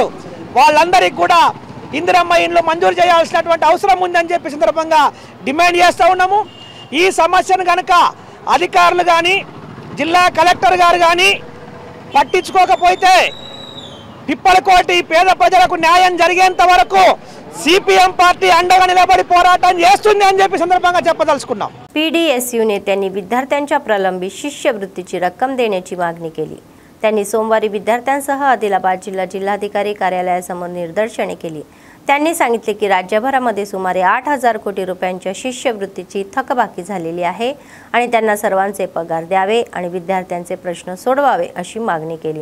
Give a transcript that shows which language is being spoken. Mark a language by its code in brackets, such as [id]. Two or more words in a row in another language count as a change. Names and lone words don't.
[te] వాళ్ళందరికీ కూడా ఇందిరమ్మ ఇండ్లు మంజూరు చేయాల్సినటువంటి అవసరం ఉందని చెప్పి సందర్భంగా డిమాండ్ చేస్తూ ఉన్నాము। ఈ సమస్యను కనుక అధికారులు కానీ జిల్లా కలెక్టర్ గారు కానీ పట్టించుకోకపోతే పిప్పలకోటి పేద ప్రజలకు న్యాయం జరిగేంత వరకు సిపిఎం పార్టీ అండగా నిలబడి పోరాటం చేస్తుంది అని చెప్పి సందర్భంగా చెప్పదలుచుకున్నాం। [mr] पीडीएसयू नेत्यांनी विद्यार्थ्यांच्या प्रलंबित शिष्यवृत्तीची रक्कम देण्याची मागणी केली। त्यांनी सोमवारी विद्यार्थ्यांसह आदिलाबाद जिल्हाधिकारी कार्यालयासमोर निदर्शने केली। त्यांनी सांगितले की राज्यभरामध्ये सुमारे 8,000 कोटी रुपयांच्या शिष्यवृत्तीची थकबाकी झालेली आहे आणि त्यांना सर्वांचे पगार द्यावे आणि विद्यार्थ्यांचे प्रश्न सोडवावे अशी मागणी केली।